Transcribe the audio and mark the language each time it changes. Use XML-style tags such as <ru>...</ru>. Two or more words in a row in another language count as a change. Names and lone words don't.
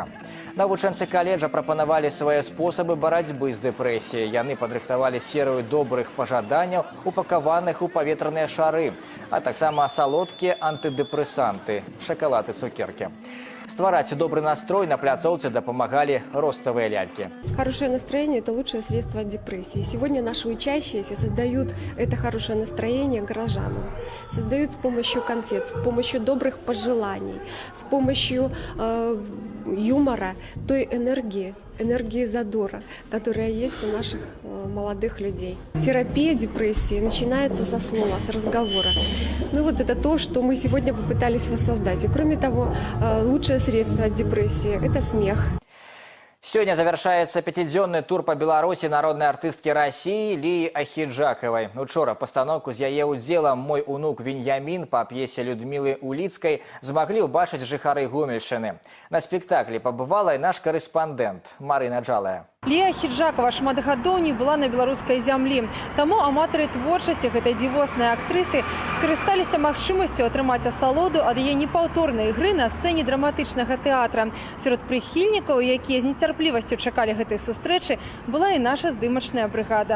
<be>Навучэнцы каледжа прапанавалі свае спосабы барацьбы з дэпрэсіяй. Яны падрыхтавалі серыю добрых пажаданняў, упакаваных у паветраныя шары, а таксама салодкія антыдэпрэсанты, шакалад і цукеркі. Ствараць добрый настрой на пляцоўцы дапамагали ростовые ляльки.</be> <ru>Хорошее настроение – это лучшее средство от депрессии. Сегодня наши учащиеся создают это хорошее настроение горожанам. Создают с помощью конфет, с помощью добрых пожеланий, с помощью юмора, той энергии задора, которая есть у наших молодых людей. Терапия депрессии начинается со слова, с разговора. Ну вот это то, что мы сегодня попытались воссоздать. И кроме того, лучшее средство от депрессии – это смех. Сегодня завершается пятидзённый тур по Беларуси народной артистки России Лии Ахиджаковой.</ru> <be>Учора постановку з яе удзелам «Мой унук Веньямин»</be> <ru>по пьесе Людмилы Улицкой</ru> <be>змогли убачить жыхары Гомельшчыны.</be> <ru>На спектакле побывала и наш корреспондент Марина Джалая.</ru> <be>Лія Ахиджакова шмат гадоў не была на беларускай зямлі. Таму аматары творчасці гэтай дзівоснай актрысы скарысталіся магчымасцю атрымаць асалоду ад яе непаўторнай ігры на сцэне драматычнага тэатра. Сярод прыхільнікаў, якія з нецярплівасцю чакалі гэтай сустрэчы, была і наша здымачная брыгада.</be>